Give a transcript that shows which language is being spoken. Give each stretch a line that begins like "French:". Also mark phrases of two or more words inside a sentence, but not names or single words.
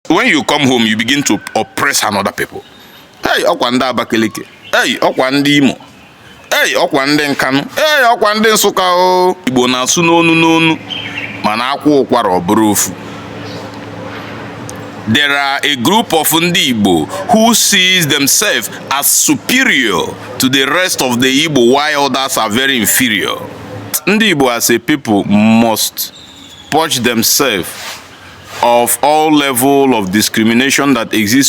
English: When you come home, you begin to oppress another people.
Igbo: Hey, ọkwa Ndi Abakaliki. Hey, ọkwa Ndi Imo. Hey, ọkwa Ndi Nkanu. Hey, ọkwa Ndi Nsụka o. Igbo na-asụ n'onu n'onu, mana akwụ ụkwara ọ bụrụ ofu.
English: There are a group of Ndi Igbo who sees themselves as superior to the rest of the Igbo, while others are very inferior. Ndi Igbo as a people must purge themselves of all level of discrimination that exists